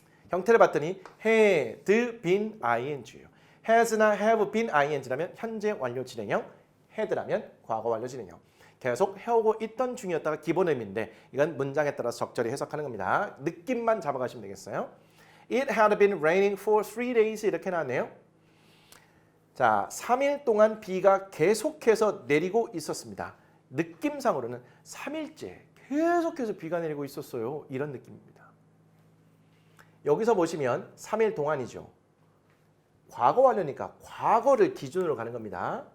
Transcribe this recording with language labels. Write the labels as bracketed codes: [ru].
[ko] 형태를 봤더니 had been ing예요. has나 have been ing라면 현재 완료 진행형, had라면 과거 완료 진행형. 계속 해오고 있던 중이었다가 기본 의미인데 이건 문장에 따라서 적절히 해석하는 겁니다. 느낌만 잡아가시면 되겠어요. [en] It had been raining for 3 days [ko] 이렇게 나왔네요. 자, 3일 동안 비가 계속해서 내리고 있었습니다. 느낌상으로는 3일째 계속해서 비가 내리고 있었어요. 이런 느낌입니다. 여기서 보시면 3일 동안이죠. 과거 완료니까 과거를 기준으로 가는 겁니다.